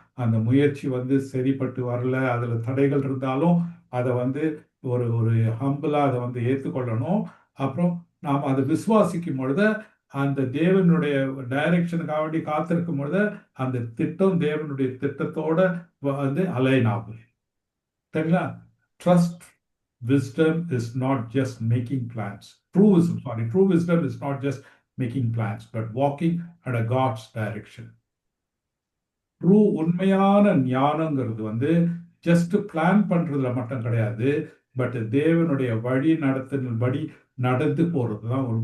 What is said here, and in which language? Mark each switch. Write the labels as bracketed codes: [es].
[ta] அந்த முயற்சி வந்து சரிப்பட்டு வரல, அதுல தடைகள் இருந்தாலும் அதை வந்து ஒரு ஒரு ஹம்பிளா அதை வந்து ஏற்றுக்கொள்ளணும். அப்புறம் நாம் அதை விசுவாசிக்கும் பொழுது அந்த தேவனுடைய டைரக்ஷனுக்காக வேண்டி காத்திருக்கும் பொழுது அந்த திட்டம் தேவனுடைய திட்டத்தோட வந்து அலைன் ஆகும். சரிங்களா? [en] Trust wisdom is not just making plans. True wisdom is not just making plans, but walking under God's direction. [ta] True உண்மையான ஞானங்கிறது வந்து ஜஸ்ட் பிளான் பண்றதுல மட்டும் கிடையாது, பட் தேவனுடைய வழி நடத்தலின்படி நடந்து போறது தான்.